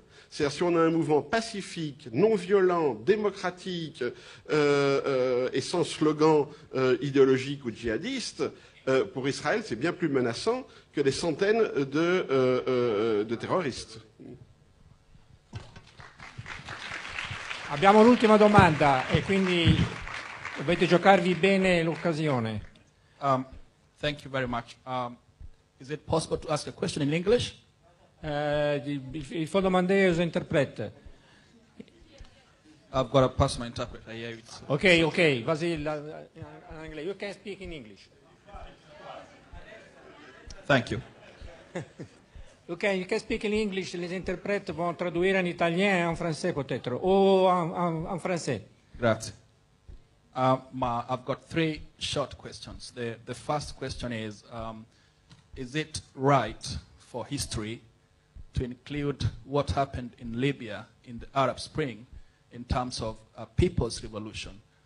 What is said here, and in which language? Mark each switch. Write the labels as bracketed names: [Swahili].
[French] C'est-à-dire si on a un mouvement pacifique, non violent, démocratique et sans slogan idéologique ou djihadiste, pour Israël c'est bien plus menaçant que des centaines de terroristes. [Italian] Abbiamo l'ultima domanda e quindi dovete giocarvi bene l'occasione. [English] Thank you very much. Is it possible to ask a question in English? [French] Il faut demander aux interprètes. [English] I've got to pass my interpreter here. [French] Ok, vas-y en anglais. [English] You can speak in English. Thank you. Ok, you can speak in English. [French] Les interprètes vont traduire en italien et en français peut-être, ou en français. [Italian] Grazie. [English] I've got 3 short questions. The first question is it right for history to include what happened in Libya in the Arab Spring in terms of a people's revolution?